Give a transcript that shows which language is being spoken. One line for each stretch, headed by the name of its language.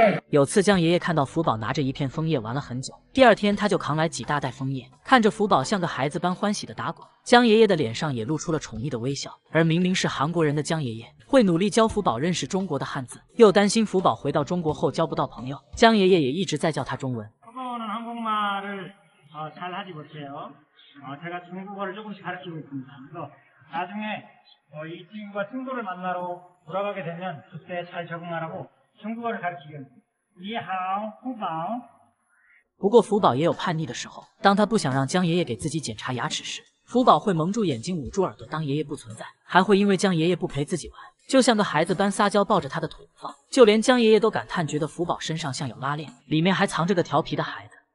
Chinese: 有次江爷爷看到福宝拿着一片枫叶玩了很久，第2天他就扛来几大袋枫叶，看着福宝像个孩子般欢喜地打滚，江爷爷的脸上也露出了宠溺的微笑。而明明是韩国人的江爷爷，会努力教福宝认识中国的汉字，又担心福宝回到中国后交不到朋友，江爷爷也一直在教他中文。
Korean: 이 친구가 친구를 만나러 돌아가게 되면 그때 잘 적응하라고 중국어를 가르치겠습니다.
Chinese: 니하오, 후바오. 不过福宝也有叛逆的时候，当他不想让江爷爷给自己检查牙齿时，福宝会蒙住眼睛捂住耳朵当爷爷不存在，还会因为江爷爷不陪自己玩，就像个孩子般撒娇抱着他的腿不放。就连江爷爷都感叹，觉得福宝身上像有拉链，里面还藏着个调皮的孩子。